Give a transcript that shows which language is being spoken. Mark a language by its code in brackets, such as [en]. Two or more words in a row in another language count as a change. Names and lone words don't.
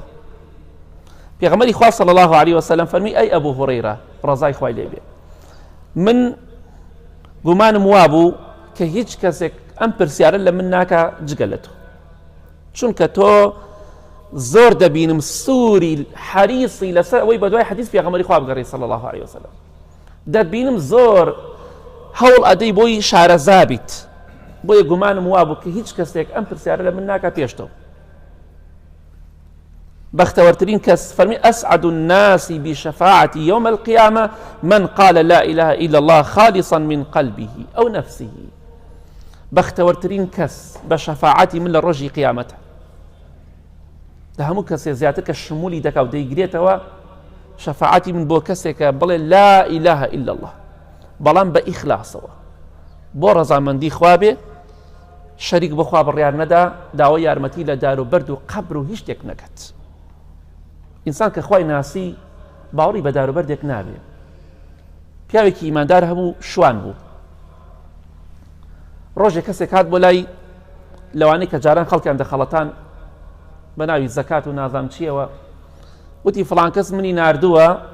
[ckb] پێغەمبەری خوا [ar] صلی الله عليه وسلم [ckb] فەرمی ئەی ئەبوو هورەیرە ڕەزای خوای لێبێ من گومانم وابوو کە هیچ کەسێک ئەم پرسیارە لە من ناکا جگە لە تۆ چونکە تۆ زۆر دەبینم سووری حەریصی لەسەر ئەوەی بە دوای حەدیث پێغەمبەری خوا بگەڕێ [ar] صلی الله عليه وسلم [ckb] دەبینم زۆر هەوڵ ئەدەی بۆی شارەزا بیت بۆیە گومانم وابوو کە هیچ کەسێک ئەم پرسیارە لە من ناکا پێشتەوە. بەختەوەرترین کەس فەرمی [ar] ئەسعد الناس بشفاعتي يوم القيامة من قال لا إله إلا الله خالصا من قلبه أو نفسه. [ckb] بەختەوەرترین کەس بە شەفاعەتی من لە ڕۆژی قیامەتە لە هەموو کەسێ زیاتر کە شمولی دەکا و دەیگرێتەوە شەفاعەتی من بۆ کەسێکە بڵێ [ar] لا إله إلا الله [ckb] بەڵام بە ئیخلاسەوە بۆ ڕەزامەندی خوا بێ شەریک بە خوا بڕیار نەدا داوای یارمەتی لە دار و بەرد و قەبر و هیچ شتێک نەکەت. ئینسان کە خوای ناسی باوەڕی بە دار و بەردێک نابێ. پیاوێکی ئیماندار هەبوو شوان بوو ڕۆژێک کەسێک هات بۆ لای لەوانەی کە جاران خەڵکیان دەخەڵەتان بە ناوی زەکات و نازام چیەوە وتی فڵان کەس منی ناردووە